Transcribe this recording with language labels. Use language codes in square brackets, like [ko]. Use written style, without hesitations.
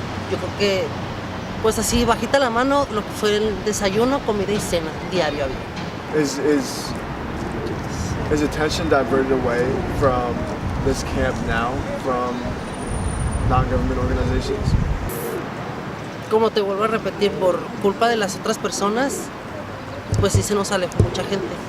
[es] Yo creo que, pues así, bajita la mano, lo que fue el desayuno, comida y cena, diario había. [en] Is attention diverted away from this camp now, from non-government organizations? [es] Como te vuelvo a repetir, por culpa de las otras personas, pues sí se nos alejó mucha gente.